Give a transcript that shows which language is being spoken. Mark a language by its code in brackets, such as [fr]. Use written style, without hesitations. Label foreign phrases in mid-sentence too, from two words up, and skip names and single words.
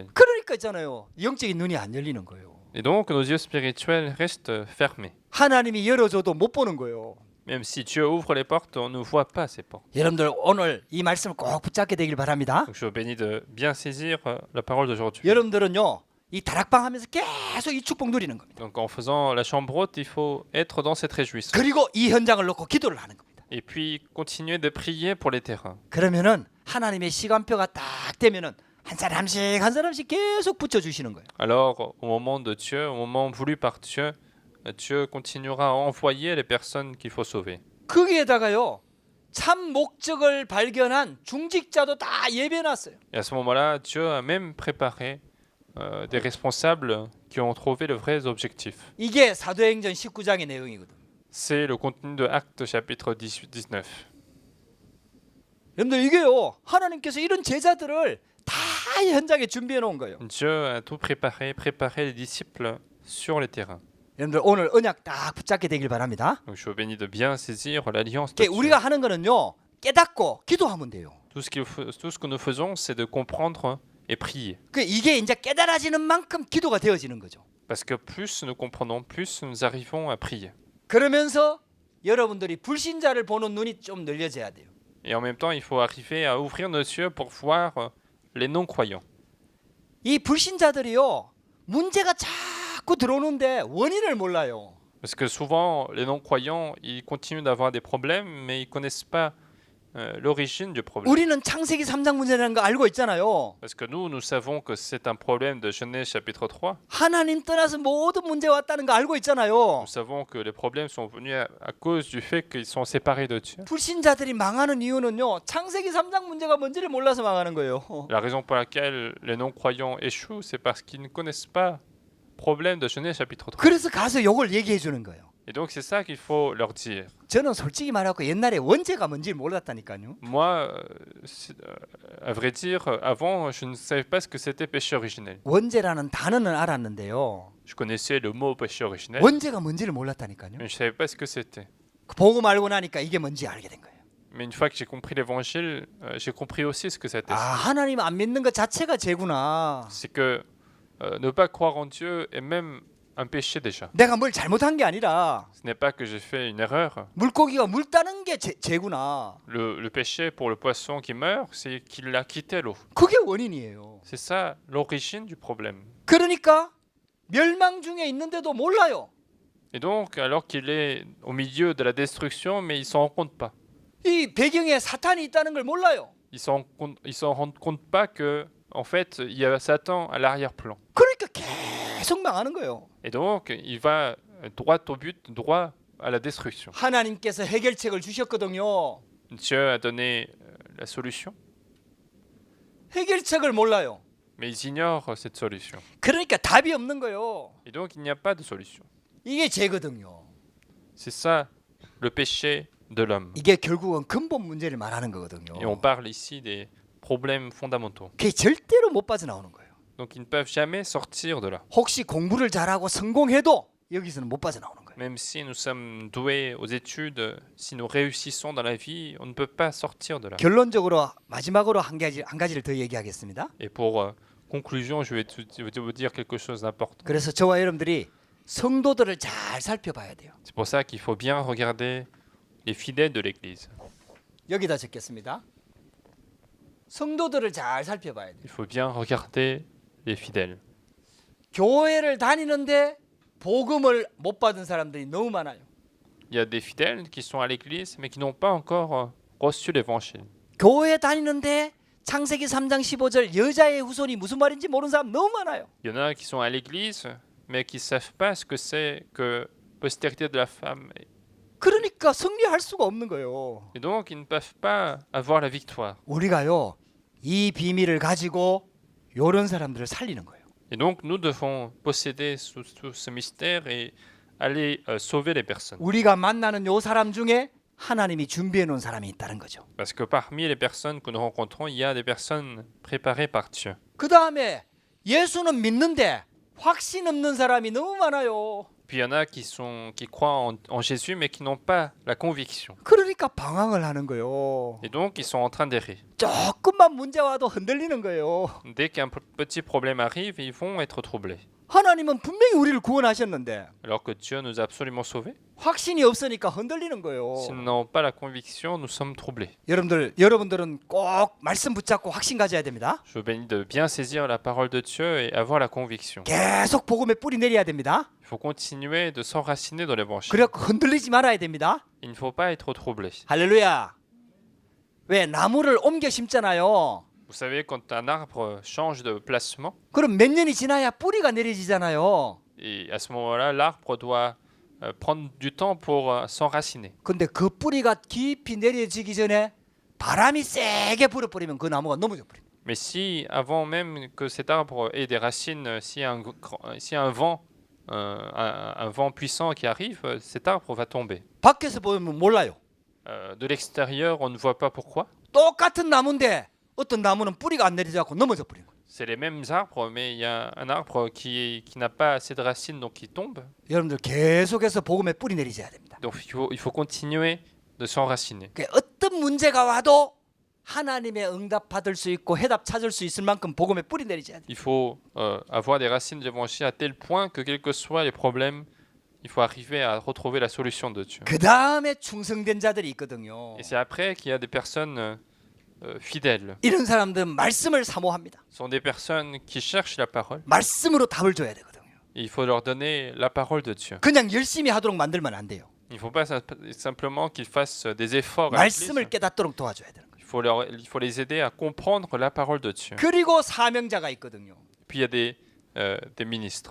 [ko] 그러니까 있잖아요. 영적인 눈이 안 열리는 거예요. [fr] Et donc nos yeux spirituels restent fermés. [ko] 하나님이 열어줘도 못 보는 거예요. [fr] Même si Dieu ouvre les portes, on ne voit pas ces portes. [ko] 여러분들 오늘 이 말씀을 꼭 붙잡게 되길 바랍니다. [fr] Donc je vous bénis de bien saisir la parole d'aujourd'hui. [ko] 여러분들은요. 이 다락방 하면서 계속 이 축복 누리는 겁니다. [fr] Donc en faisant la chambre haute, il faut être dans cette réjouissance. [ko] 그리고 이 현장을 놓고 기도를 하는 겁니다. [fr] Et puis continuer de prier pour les terrains. [ko] 그러면은 하나님의 시간표가 딱 되면은 한 사람씩 계속 붙여 주시는 거예요. [fr] Alors au moment de Dieu, au moment voulu par Dieu, Dieu continuera à envoyer les personnes qu'il faut sauver. [ko] 거기에다가요. 참 목적을 발견한 중직자도 다 예배해놨어요. [fr] Et à ce moment-là, Dieu a même préparé des responsables qui ont trouvé le vrai objectif. [ko] 이게 사도행전 19장의 내용이거든. [fr] C'est le contenu de Actes chapitre 18-19. [ko] 여러분들 이게요. 하나님께서 이런 제자들을 다 현장에 준비해 놓은 거예요. [fr] Dieu a tout préparé les disciples sur les terrains. [ko] 여러분들 오늘 언약 딱 붙잡게 되길 바랍니다. [fr] Donc je vous bénis de bien saisir l'alliance de Dieu. [ko] 우리가 하는 거는요. 깨닫고 기도하면 돼요. [fr] Tout ce que nous faisons, c'est de comprendre et prier. [ko] 이게 이제 깨달아지는 만큼 기도가 되어지는 거죠. [fr] Parce que plus nous comprenons, plus nous arrivons à prier. [ko] 그러면서 여러분들이 불신자를 보는 눈이 좀 늘려져야 돼요. [fr] Et en même temps, il faut arriver à ouvrir nos yeux pour voir les non-croyants. [ko] 이 불신자들이요. 문제가 자꾸 들어오는데 원인을 몰라요. [fr] Parce que souvent, les non-croyants, ils continuent d'avoir des problèmes, mais ils ne connaissent pas l'origine du problème. [ko] 우리는 창세기 3장 문제라는 거 알고 있잖아요. [fr] Parce que nous savons que c'est un problème de Genèse chapitre 3. [ko] 하나님 떠나서 모든 문제가 왔다는 거 알고 있잖아요. [fr] Nous savons que les problèmes sont venus à cause du fait qu'ils sont séparés de Dieu. [ko] 불신자들이 망하는 이유는요. 창세기 3장 문제가 뭔지를 몰라서 망하는 거예요. [fr] La raison pour laquelle les non-croyants échouent, c'est parce qu'ils ne connaissent pas le problème de Genèse chapitre 3. [ko] 그래서 가서 요걸 얘기해 주는 거예요. [fr] Et donc c'est ça qu'il faut leur dire. [ko] 저는 솔직히 말하고 옛날에 원죄가 뭔지 몰랐다니까요. [fr] Moi, à vrai dire, avant, je ne savais pas ce que c'était péché originel. [ko] 원죄라는 단어는 알았는데요. [fr] Je connaissais le mot péché originel, [ko] 원죄가 뭔지를 몰랐다니까요. [fr] mais je ne savais pas ce que c'était. [ko] 보고 말고 나니까 이게 뭔지 알게 된 거예요. [fr] Mais une fois que j'ai compris l'évangile, j'ai compris aussi ce que c'était. [ko] 아, 하나님 안 믿는 것 자체가 죄구나. [fr] C'est que ne pas croire en Dieu est même un péché déjà. [ko] 내가 뭘 잘못한 게 아니라 [fr] Ce n'est pas que j'ai fait une erreur. [ko] 물고기가 물 따는 게 죄구나. [fr] Le péché pour le poisson qui meurt, c'est qu'il a quitté l'eau. [ko] 그게 원인이에요. [fr] C'est ça l'origine du problème. [ko] 그러니까 멸망 중에 있는데도 몰라요. [fr] Et donc, alors qu'il est au milieu de la destruction, mais il s'en rend compte pas. [ko] 이 배경에 사탄이 있다는 걸 몰라요. [fr] Il s'en rend compte pas que, en fait, il y a Satan à l'arrière-plan. [ko] 그러니까 계속 망하는 거예요. [fr] Et donc, il va droit au but, droit à la destruction. [ko] 하나님께서 해결책을 주셨거든요. [fr] Dieu a donné la solution, [ko] 해결책을 몰라요. [fr] mais ils ignorent cette solution. [ko] 그러니까 답이 없는 거예요. [fr] Et donc, il n'y a pas de solution. [ko] 이게 죄거든요. [fr] C'est ça le péché de l'homme. [ko] 이게 결국은 근본 문제를 말하는 거거든요. [fr] Et on parle ici des problèmes fondamentaux. [ko] 그게 절대로 못 빠져나오는 거예요. [fr] Donc, ils ne peuvent jamais sortir de là. [ko] 혹시 공부를 잘하고 성공해도 여기서는 못 빠져나오는 거예요. [fr] Même si nous sommes doués aux études, si nous réussissons dans la vie, on ne peut pas sortir de là. [ko] 결론적으로 마지막으로 한 가지를 더 얘기하겠습니다. [fr] Et pour conclusion, je vais vous dire quelque chose d'important. [ko] 그래서 저와 여러분들이 성도들을 잘 살펴봐야 돼요. [fr] C'est pour ça qu'il faut bien regarder les fidèles de l'Église. [ko] 여기다 적겠습니다. 성도들을 잘 살펴봐야 돼요. [fr] Il faut bien regarder les fidèles. [ko] 교회를 다니는데 복음을 못 받은 사람들이 너무 많아요. [fr] Il y a des fidèles qui sont à l'église mais qui n'ont pas encore reçu l'évangile. [ko] 교회 다니는데 창세기 3장 15절 여자의 후손이 무슨 말인지 모르는 사람 너무 많아요. [fr] Il y en a qui sont à l'église mais qui ne savent pas ce que c'est que postérité de la femme. [ko] 그러니까 승리할 수가 없는 거예요. [fr] Et donc, ils ne peuvent pas avoir la victoire. [ko] 우리가요, 이 비밀을 가지고 이런 사람들을 살리는 거예요. [fr] Et donc, nous devons posséder tout ce mystère et aller sauver les personnes. [ko] 우리가 만나는 요 사람 중에 하나님이 준비해 놓은 사람이 있다는 거죠. [fr] Parce que parmi les personnes que nous rencontrons, il y a des personnes préparées par Dieu. [ko] 그 다음에 예수는 믿는데 확신 없는 사람이 너무 많아요. [fr] Puis il y en a qui croient en Jésus mais qui n'ont pas la conviction. [ko] 그러니까 방황을 하는 거예요. [fr] Et donc, ils sont en train d'errer. [ko] 조금만 문제 와도 흔들리는 거예요. [fr] Dès qu'un petit problème arrive, ils vont être troublés. [ko] 하나님은 분명히 우리를 구원하셨는데 [fr] Alors que Dieu nous a absolument sauvés. [ko] 확신이 없으니까 흔들리는 거예요. [fr] Si nous n'avons pas la conviction, nous sommes troublés. [ko] 여러분들은 꼭 말씀 붙잡고 확신 가져야 됩니다. [fr] Je vous bénis de bien saisir la parole de Dieu et avoir la conviction. [ko] 계속 복음에 뿌리 내려야 됩니다. [fr] Il faut continuer de s'enraciner dans l'évangile. [ko] 그래갖고 흔들리지 말아야 됩니다. [fr] Il ne faut pas être troublé. [ko] 할렐루야. 왜 나무를 옮겨 심잖아요. [fr] Vous savez, quand un arbre change de placement, [ko] 그럼 몇 년이 지나야 뿌리가 내려지잖아요. [fr] et à ce moment-là, l'arbre doit prendre du temps pour s'enraciner. [ko] 근데 그 뿌리가 깊이 내려지기 전에 바람이 세게 불어버리면 그 나무가 넘어져 버립니다. [fr] Mais si, avant même que cet arbre ait des racines, s'il y a un vent, un vent puissant qui arrive, cet arbre va tomber. [ko] 밖에서 보면 몰라요. [fr] De l'extérieur, on ne voit pas pourquoi. [ko] 똑같은 나무인데 어떤 나무는 뿌리가 안 내려져서 넘어져 버린 거예요. [fr] C'est les mêmes arbres, mais il y a un arbre qui n'a pas assez de racines, donc il tombe. [ko] 여러분들 계속해서 복음에 뿌리 내리셔야 됩니다. [fr] Donc il faut continuer de s'enraciner. [ko] 그러니까 어떤 문제가 와도 하나님의 응답 받을 수 있고 해답 찾을 수 있을 만큼 복음에 뿌리 내리셔야 돼요. [fr] Il faut avoir des racines de l'évangile à tel point que quels que soient les problèmes, il faut arriver à retrouver la solution de Dieu. [ko] 그 다음에 충성된 자들이 있거든요. [fr] Et c'est après qu'il y a des personnes fidèles. [ko] 이런 사람들은 말씀을 사모합니다. [fr] Ce sont des personnes qui cherchent la parole. [ko] 말씀으로 답을 줘야 되거든요. [fr] Et il faut leur donner la parole de Dieu. [ko] 그냥 열심히 하도록 만들면 안 돼요. [fr] Il ne faut pas simplement qu'ils fassent des efforts à l'église. [ko] 말씀을 깨닫도록 도와줘야 되는 거예요. [fr] Il faut les aider à comprendre la parole de Dieu. [ko] 그리고 사명자가 있거든요. [fr] Puis il y a des ministres.